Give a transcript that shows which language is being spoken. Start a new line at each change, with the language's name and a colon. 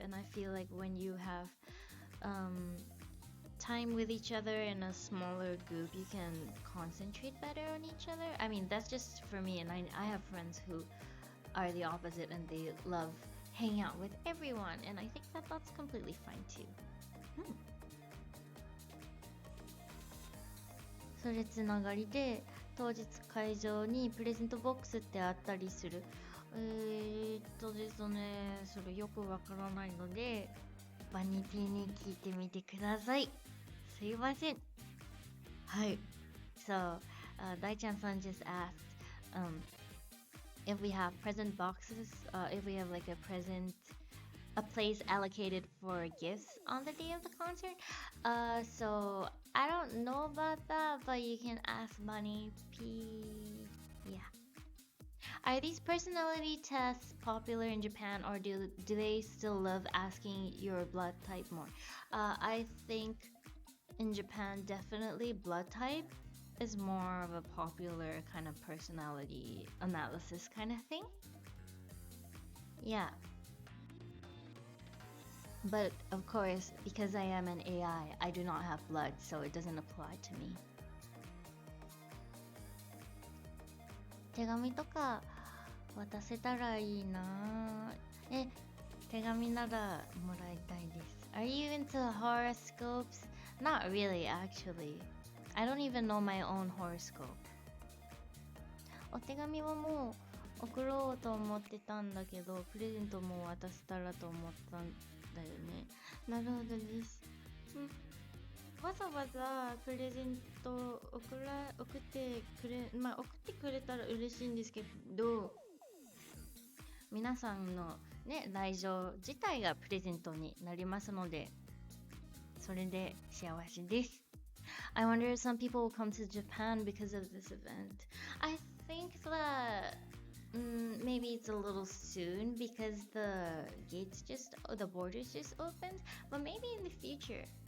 English: And I feel like when you have time with each other in a smaller group, you can concentrate better on each other. I mean, that's just for me, and I have friends who are the opposite and they love hanging out with everyone, and I think that that's completely fine too.
Japanese: それつながりで当日会場にプレゼントボックスってあったりする。ですね、それよくわからないのでバニー P に聞いてみてください。すいません。はい。
English: So, 大ちゃんさん just asked if we have present boxes, if we have like a place allocated for gifts on the day of the concert. So I don't know about that, but you can ask Bunny P. Yeah. Are these personality tests popular in Japan, or do they still love asking your blood type more? I think in Japan, definitely blood type is more of a popular kind of personality analysis kind of thing. Yeah. But of course, because I am an AI, I do not have blood, so it doesn't apply to me.
Japanese: 手紙とか渡せたらいいな。手紙ならもらいたいです。
English: Are you into horoscopes? Not really, actually. I don't even know my own horoscope.
Japanese: お手紙はもう送ろうと思ってたんだけど、プレゼントも渡せたらと思ったんだよね。なるほどです。わざわざプレゼント送ってくれたら嬉しいんですけど、皆さんのね、来場自体がプレゼントになりますので、それで幸せです。
English: I wonder if some people will come to Japan because of this event. I think that maybe it's a little soon because the borders just opened, but maybe in the future.